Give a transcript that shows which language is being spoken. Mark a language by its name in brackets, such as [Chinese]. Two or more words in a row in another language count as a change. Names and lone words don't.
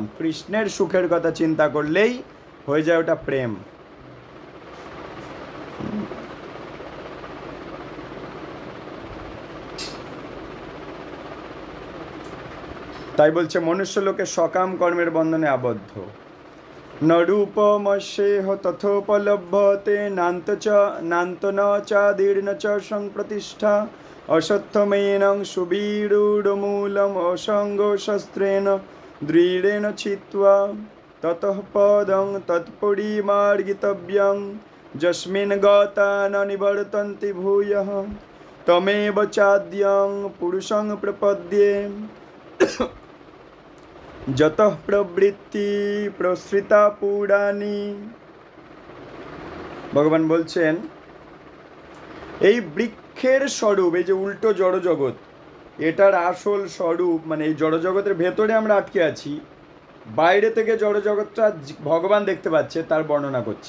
[Bangla] কৃষ্ণের সুখের কথা চিন্তা করলেই হয়ে যায় ওটা প্রেম। তাই বলছে মনুষ্য লোকে সকাম কর্মের বন্ধনে আবদ্ধ। [Sanskrit] ন রূপমস্যেহ তথোপলভ্যতে নান্ত ন চাদীর্ণ চ সংপ্রতিষ্ঠা অশ্বত্থমেনং সুবীরূঢ়মূলম অসঙ্গ শস্ত্রেণ দৃঢ়েণ ছিত্ত্বা ততঃ পদং তৎপরিমার্গিতব্যং যস্মিन् গতা ন নিবর্তন্তি ভূয়ঃ তমেব চাদ্যং পুরুষং প্রপদ্যে যতঃ প্রবৃত্তি প্রসৃতা পুরাণী। [Bangla] ভগবান বলছেন এই বৃক্ষের স্বরূপ, এই যে উল্টো জড়জগৎ, এটার আসল স্বরূপ মানে এই জড়জগতের ভেতরে আমরা আটকে আছি। বাইরে থেকে জড়জগৎটা ভগবান দেখতে পাচ্ছে, তার বর্ণনা করছে।